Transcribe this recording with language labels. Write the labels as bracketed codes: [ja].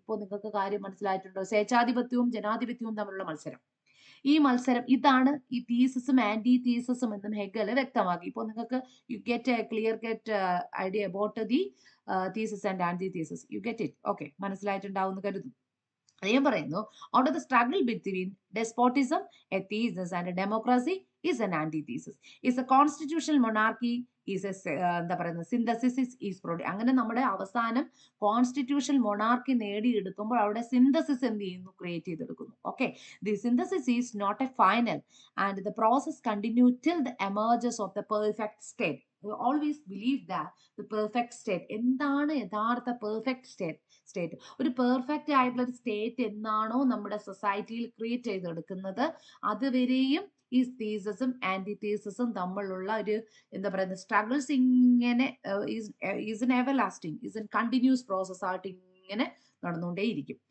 [ml] ഇപ്പോൾ നിങ്ങൾക്ക് കാര്യം മനസ്സിലായിട്ടുണ്ടോ? സ്വേച്ഛാധിപത്യവും ജനാധിപത്യവും തമ്മിലുള്ള മത്സരം. ഈ മത്സരം ഇതാണ് ഈ തീസിസും ആന്റി തീസിസും എന്നും ഹെഗൽ വ്യക്തമാക്കി. ഇപ്പോൾ നിങ്ങൾക്ക് [en] You get a clear idea about the thesis and antithesis. You get it? Okay, [ml] മനസ്സിലായിട്ടുണ്ടാവും എന്ന് കരുതുന്നു. അദ്ദേഹം പറയുന്നു [en] out of the struggle between despotism, a thesis, and a democracy is an antithesis. Is a constitutional monarchy is a [ml] എന്താ പറയുന്നത് [en] Synthesis is produce. [ml] അങ്ങനെ നമ്മുടെ അവസാനം കോൺസ്റ്റിറ്റ്യൂഷണൽ മൊണാർക്കി നേടിയെടുക്കുമ്പോൾ അവിടെ സിന്തസിസ് എന്ത് ചെയ്യുന്നു, create ചെയ്തെടുക്കുന്നു. [en] Okay, the synthesis is not a final and the process continue till the emerges of the perfect state. Always believe that the perfect state, [ml] എന്താണ് യഥാർത്ഥ perfect state, ഒരു perfect ആയിട്ടുള്ള ഒരു state എന്നാണോ നമ്മുടെ സൊസൈറ്റിയിൽ ക്രിയേറ്റ് ചെയ്തെടുക്കുന്നത്, അതുവരെയും ഈ തീസസും ആന്റി തീസസും തമ്മിലുള്ള ഒരു എന്താ പറയുന്നത് സ്ട്രഗിൾസ് ഇങ്ങനെ [en] is an everlasting, is an continuous process [ml] ആയിട്ട് ഇങ്ങനെ നടന്നുകൊണ്ടേയിരിക്കും.